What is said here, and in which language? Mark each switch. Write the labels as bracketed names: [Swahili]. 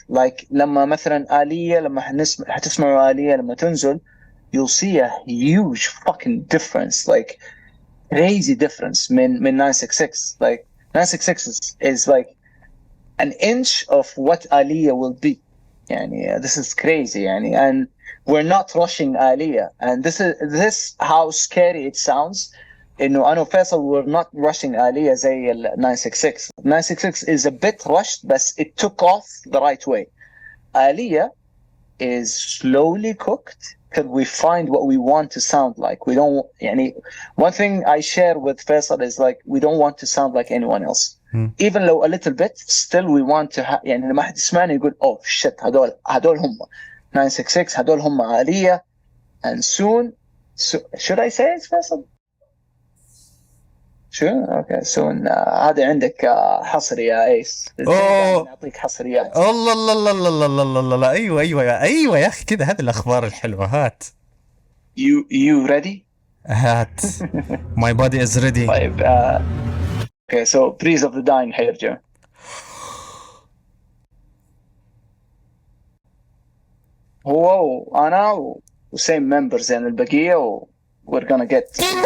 [English] Like لما مثلا آلية, لما هتسمعوا آلية لما تنزل, you'll see a huge fucking difference, like crazy difference من 966. Like 966 is like an inch of what آلية will be. يعني this is crazy يعني, and we're not rushing آلية, and this how scary it sounds. [Arabic] إنه أنا وفيصل we're not rushing آلية زي ال 966. [English] 966 is a bit rushed, but it took off the right way. آلية is slowly cooked till we find what we want to sound like. We don't يعني, one thing I share with Faisal is like we don't want to sound like anyone else. Even though a little bit, still we want to يعني لما حد يسمعني يقول oh shit هدول هم 966, هدول هم آلية. And soon, should I say it, Faisal? [Arabic] شو؟ اوكي soon هذا عندك حصري يا ايس. نعطيك حصريات. الله الله الله الله الله الله الله. ايوه يا اخي كذا, هذه الاخبار الحلوه. هات. [English] You ready? هات. [Arabic] My body is ready. [English] طيب okay, so Breeze of the Dying حيرجع. [Arabic] هو وانا وسيم members يعني البقيه, we're gonna get